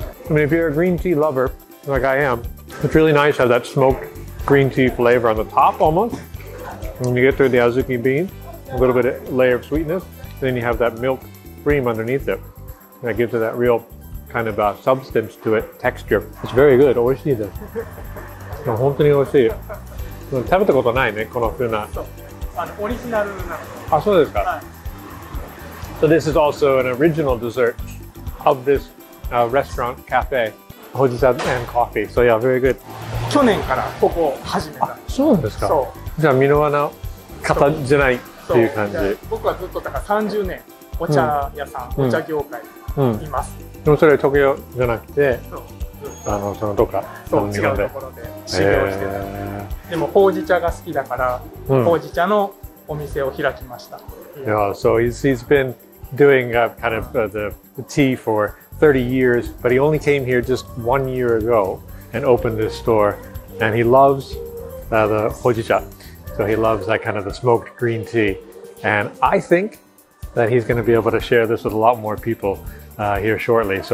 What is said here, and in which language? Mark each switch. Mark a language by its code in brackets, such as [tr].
[en] I mean, if you're a green tea lover, like I am, it's really nice to have that smoked green tea flavor on the top almost. When you get through the azuki bean, a little bit of layer of sweetness, then you have that milk cream underneath it. And that gives it that real kind of substance to it, texture. It's very good. [ja] 美味しいです。本当に美味しい。食べたことないね、この風な。オリジナルなの。あ、そうですか。 [en] So this is also an original dessert of this restaurant cafe. Hojicha and coffee. So yeah, very good. [ja] 去年からここ始めた。そうなんですか。そう。じゃあ、箕輪の方じゃないっていう感じ。僕はずっとだから30年お茶屋さん、お茶業界にいます。でもそれは東京じゃなくて、そのどっか違うところで修行してた。でもほうじ茶が好きだから、ほうじ茶のお店を開きました。 [en] Yeah, so he's been doing kind of the tea for 30 years, but he only came here just 1 year ago and opened this store, and he loves the hojicha. So he loves that kind of the smoked green tea, and I think that he's going to be able to share this with a lot more people here shortly.